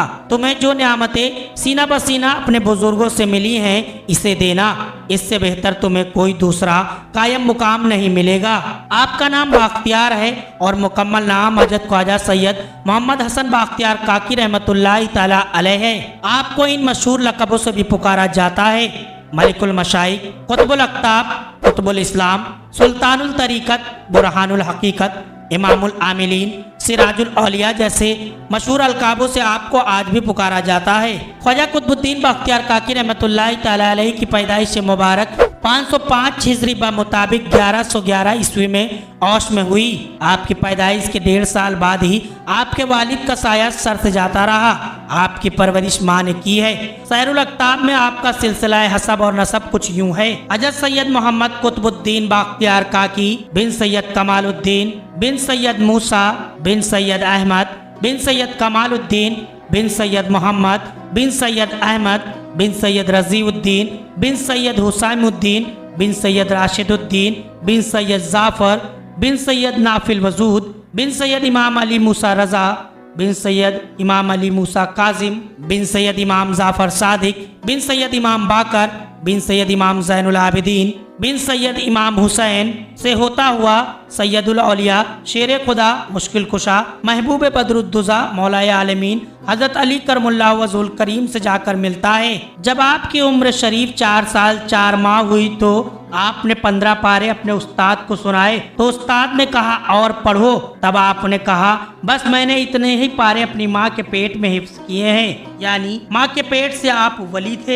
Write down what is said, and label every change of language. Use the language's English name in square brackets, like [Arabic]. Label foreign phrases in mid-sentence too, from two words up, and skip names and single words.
[Hindi] तुम्हें जो नियामतें सीना बसीना अपने बुजुर्गों से मिली हैं इसे देना, इससे बेहतर तुम्हें कोई दूसरा कायम मुकाम नहीं मिलेगा। आपका नाम बख्तियार है और मुकम्मल नाम हज़रत ख्वाजा सैयद मोहम्मद हसन बख्तियार काकी [Arabic] رحمة الله تعالى عليه [Hindi] है। आपको इन मशहूर लक़बों से भी पुकारा जाता है मलिकुल मशाइख, कुतुबुल अक़ताब, कुतुबुल इस्लाम, सुल्तानुल तरीक़त, बुरहानुल हक़ीक़त, इमामुल आमिलीन, सिराजुल औलिया जैसे मशहूर अलकाबों से आपको आज भी पुकारा जाता है। ख्वाजा कुतुबुद्दीन बख्तियार काकी [Arabic] رحمة الله تعالى عليه [Hindi] की पैदाइश मुबारक 505 हिजरी ब मुताबिक 1111 ईस्वी में औश में हुई। आपकी पैदाइश के 1.5 साल बाद ही आपके वालिद का साया सर से जाता रहा। आपकी परवरिश माँ ने की है। सैरुल अक़ताब में आपका सिलसिला हसब और नसब कुछ यूं है। हज़रत सैयद मोहम्मद कुतुबुद्दीन बख्तियार काकी बिन सैयद कमालुद्दीन बिन सैयद मूसा बिन सैयद अहमद बिन सैयद कमालुद्दीन बिन सैयद मोहम्मद बिन सैयद अहमद बिन सैयद रज़ीउद्दीन बिन सैयद हुसैमुद्दीन बिन सैयद राशिदुद्दीन बिन सैयद जाफ़र बिन सैयद नाफिल वजूद बिन सैयद इमाम अली मूसा रज़ा बिन सैयद इमाम अली मूसा काजिम बिन सैयद इमाम जाफ़र सादिक बिन सैयद इमाम बाकर बिन सैयद इमाम ज़ैनुल आबिदीन बिन सैयद इमाम हुसैन से होता हुआ सैयदुल औलिया, शेर खुदा, मुश्किल कुशा, महबूब बदरुद्दुज़ा, मौलाए आलमीन हज़रत अली [Arabic] كرم الله وجهه الكريم [Hindi] से जाकर मिलता है। जब आपकी उम्र शरीफ 4 साल 4 माह हुई तो आपने 15 पारे अपने उस्ताद को सुनाए तो उस्ताद ने कहा और पढ़ो। तब आपने कहा बस मैंने इतने ही पारे अपनी माँ के पेट में हिफ्ज़ किए हैं, यानी माँ के पेट से आप वली थे।